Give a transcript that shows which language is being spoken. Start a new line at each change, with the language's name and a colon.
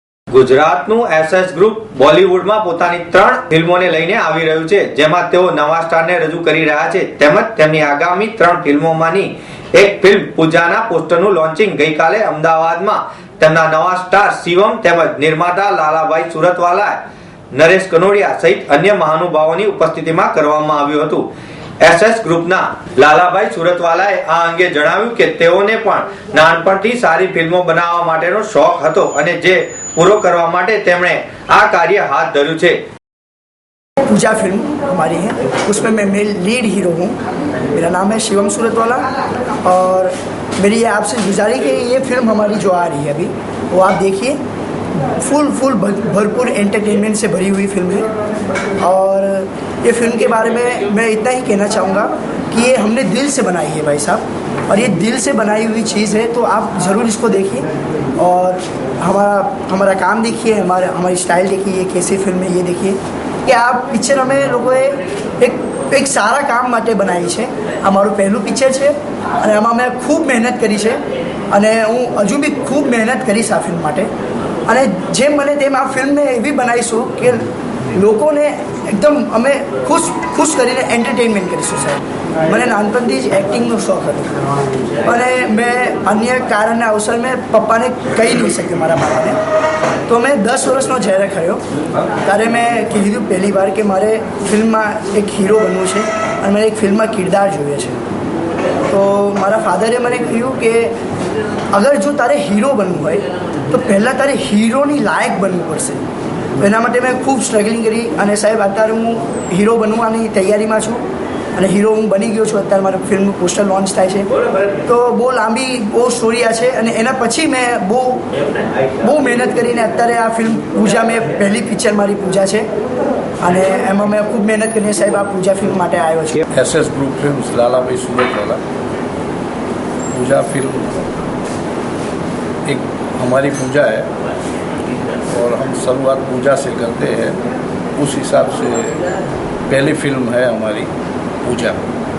Gujarati: ગુજરાતનું SS group બોલિવૂડમાં પોતાની 3 ફિલ્મોને લઈને આવી રહ્યું છે, જેમાં તેઓ નવા સ્ટારને રજૂ કરી રહ્યા છે, તેમજ તેમની આગામી 3 ફિલ્મોમાંની એક ફિલ્મ પૂજાના પોસ્ટરનું લોન્ચિંગ ગઈકાલે અમદાવાદમાં તેમના નવા સ્ટાર શિવમ તેમજ નિર્માતા લાલાભાઈ સુરતવાલા, નરેશ કનોડિયા સહિત અન્ય મહાનુભાવોની ઉપસ્થિતિમાં કરવામાં આવ્યું હતું। એસએસ ગ્રુપના લાલાભાઈ સુરતવાલાએ આ અંગે જણાવ્યું કે તેઓને પણ નાનપણથી સારી ફિલ્મો બનાવવા માટેનો શોખ હતો અને જે પૂરો કરવા માટે તેમણે આ કાર્ય હાથ ધર્યું છે।
Hindi: पूजा फिल्म हमारी है, उसमें मैं मेल लीड हीरो हूँ। मेरा नाम है शिवम सूरतवाला और मेरी ये आपसे गुजारिश है कि ये फिल्म हमारी जो आ रही है अभी वो आप देखिए। फुल भरपूर एंटरटेनमेंट से भरी हुई फिल्म है और ये फिल्म के बारे में मैं इतना ही कहना चाहूँगा कि ये हमने दिल से बनाई है भाई साहब, और ये दिल से बनाई हुई चीज़ है, तो आप ज़रूर इसको देखिए और हमारा काम देखिए, हमारी स्टाइल देखिए, ये कैसी फिल्म है ये देखिए कि आप पिक्चर हमें लोगोए एक सारा काम
Gujarati: માટે બનાવી છે। આ મારું પહેલું પિક્ચર છે અને આમાં મેં ખૂબ મહેનત કરી છે અને હું હજુ બી ખૂબ મહેનત કરીશ આ ફિલ્મ માટે, અને જેમ બને તેમ આ ફિલ્મને એવી બનાવીશું કે લોકોને એકદમ અમે ખુશ કરીને એન્ટરટેનમેન્ટ કરીશું સાહેબ। મને નાનપણથી જ એક્ટિંગનો શોખ હતો અને મેં અન્ય કારણના અવસર મેં પપ્પાને કહી નહીં શક્યો મારા બાપાને, તો મેં 10 વર્ષનો જ્યારે થયો ત્યારે મેં કીધું પહેલી વાર કે મારે ફિલ્મમાં એક હીરો બનવું છે અને મને એક ફિલ્મમાં કિરદાર જોઈએ છે। તો મારા ફાધરે મને કહ્યું કે અગર જો તારે હીરો બનવું હોય તો પહેલાં તારે હીરોની લાયક બનવું પડશે। તો એના માટે મેં ખૂબ સ્ટ્રગલિંગ કરી અને સાહેબ અત્યારે હું હીરો બનવાની તૈયારીમાં છું અને હીરો હું બની ગયો છું। અત્યારે મારું ફિલ્મનું પોસ્ટર લોન્ચ થાય છે, તો બહુ લાંબી બહુ સ્ટોરી આ છે અને એના પછી મેં બહુ મહેનત કરીને અત્યારે આ ફિલ્મ પૂજા, મેં પહેલી પિક્ચર મારી પૂજા છે અને એમાં મેં ખૂબ મહેનત કરીને સાહેબ આ પૂજા ફિલ્મ માટે આવ્યો છું।
Hindi: SS group films Lalabhai Suratwala. पूजा फिल्म एक हमारी पूजा है और हम शुरुआत पूजा से करते हैं, उस हिसाब से पहली फिल्म है हमारी पूजा।